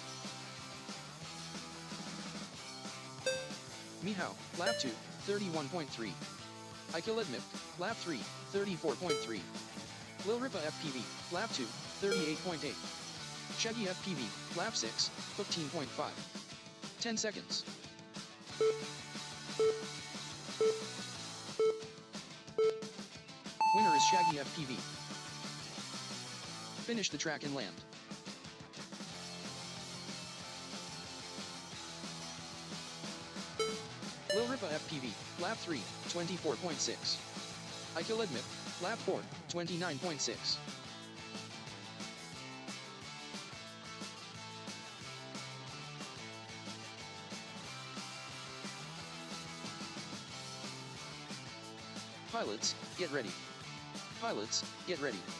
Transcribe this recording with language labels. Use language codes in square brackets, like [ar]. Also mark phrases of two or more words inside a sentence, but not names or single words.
[en] Mihao, lap 2, 31.3. Ikiladmip, lap 3, 34.3. Lil Ripa FPV, lap 2, 38.8. Shaggy FPV, lap 6, 15.5. 10 seconds. Winner is Shaggy FPV. Finish the track and land. Lil Ripa FPV, lap 3, 24.6. Ikiladmip, lap 4, 29.6. Pilots, get ready. Pilots, get ready.